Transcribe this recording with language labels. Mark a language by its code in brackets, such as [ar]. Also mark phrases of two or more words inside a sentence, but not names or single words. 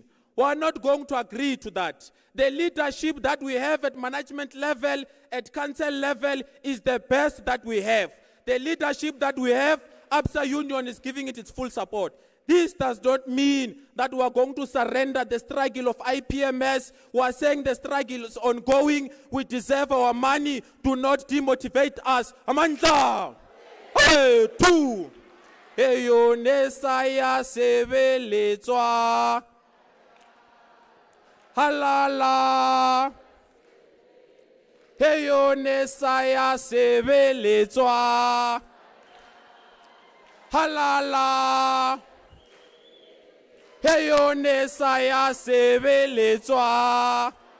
[en] We are not going to agree to that. The leadership that we have at management level, at council level, is the best that we have. The leadership that we have, ABSA Union is giving it its full support. This does not mean that we are going to surrender the struggle of IPMS. We are saying the struggle is ongoing. We deserve our money. Do not demotivate us. [st] Amandla! Hey, 2. Eyo nesaya sebeletswa. Halala. Eyo nesaya sebeletswa. Halala. Heyo nesaya sebeletswa.